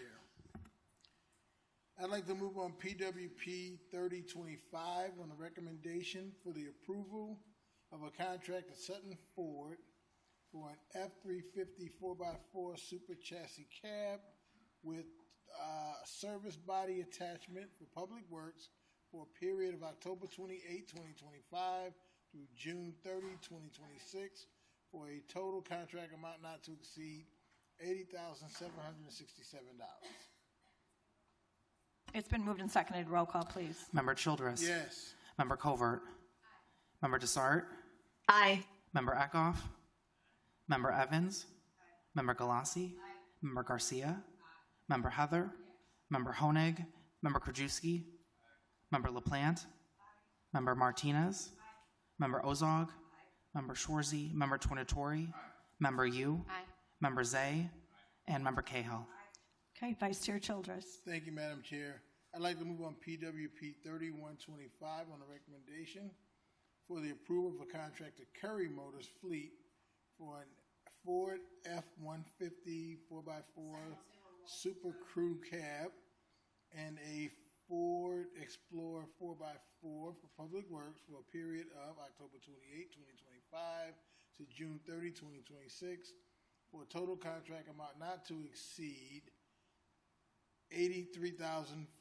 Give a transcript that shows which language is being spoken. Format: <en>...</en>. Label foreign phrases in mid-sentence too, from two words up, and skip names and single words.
<en>I'd like to move on PWP 3025 on a recommendation for the approval of a contract to Sutton Ford for an F-350 4x4 super chassis cab with service body attachment for Public Works for a period of October 28, 2025 through June 30, 2026 for a total contract amount not to exceed $80,767. It's been moved and seconded. Roll call, please. Member Childress? Yes. Member Covert? Aye. Member Desart? Aye. Member Eckhoff? Member Evans? Aye. Member Galassi? Aye. Member Garcia? Aye. Member Heather? Yes. Member Honig? Member Krajewski? Member LaPlante? Aye. Member Martinez, Member Ozog, Member Schwarzy, Member Tornatori, Member Yu, Member Zay, and Member Cahill. Okay, Vice Chair Childress. Thank you, Madam Chair. I'd like to move on PWP 3125 on a recommendation for the approval of a contract to Curry Motors Fleet for an Ford F-150 4x4 Super Crew Cab and a Ford Explorer 4x4 for Public Works for a period of October 28, 2025 to June 30, 2026 for a total contract amount not to exceed $83,477.</en>